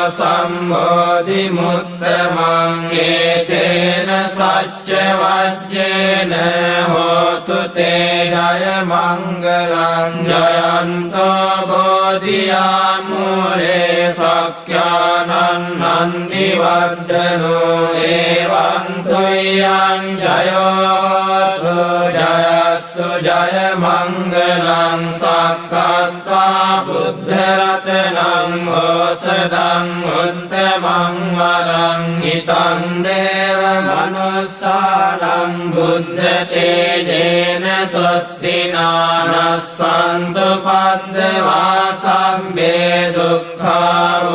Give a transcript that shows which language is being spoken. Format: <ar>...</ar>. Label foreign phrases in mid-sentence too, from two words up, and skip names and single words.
<pi>සම්බෝධි මුත්තමං ඒතේන සච්ච වජ්ජේන හෝතු තේ ජය මංගලං ජයන්තෝ බෝධියා මූලේ සක්ඛ්‍යානං නන්දි වර්ධනෝ එවං තුයං ජයෝ ජයස්සු ජය මංගලං සක්කත්වා බුද්ධ රතනං ඕසදං උත්තමං වරං හිතං දේව මනුස්සානං බුද්ධ තේජේන සොත්තිනානස්සන්තු පද්දවා සම්බේ දුක්ඛා</pi>